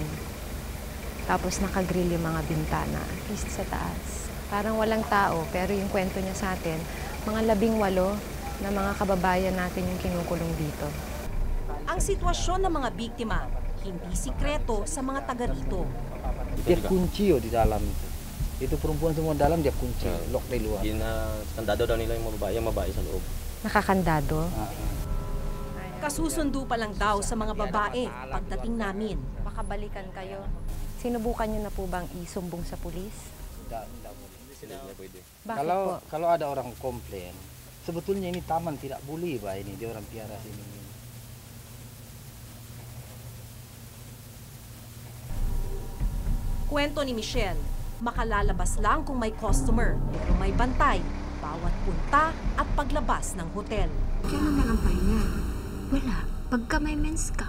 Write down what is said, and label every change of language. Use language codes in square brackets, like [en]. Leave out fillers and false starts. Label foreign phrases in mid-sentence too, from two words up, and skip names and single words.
[tl] Tapos naka-grill yung mga bintana, [en] at least [tl] sa taas. Parang walang tao, pero yung kwento niya sa atin, mga 18 na mga kababayan natin yung kinukulong dito. Ang sitwasyon ng mga biktima, hindi sikreto sa mga taga rito. [ms] Dia kunci di dalam itu. Itu perempuan semua dalam, dia kunci, lock di luar. [tl] Kandado daw nila yung babae sa loob. Nakakandado? Kasusundo pa lang daw sa mga babae pagdating namin. Makabalikan kayo. Sinubukan niyo na po bang isumbong sa pulis? Bakit [ms] Kalau ada orang komplain, sebetulnya ini taman tidak boleh, Pak, ini dia orang piara sini. [tl] Kwento ni Michelle, makalalabas lang kung may customer, pero may bantay, bawat punta at paglabas ng hotel. Kailan na ang pahinga? Wala. Pagka may mens ka.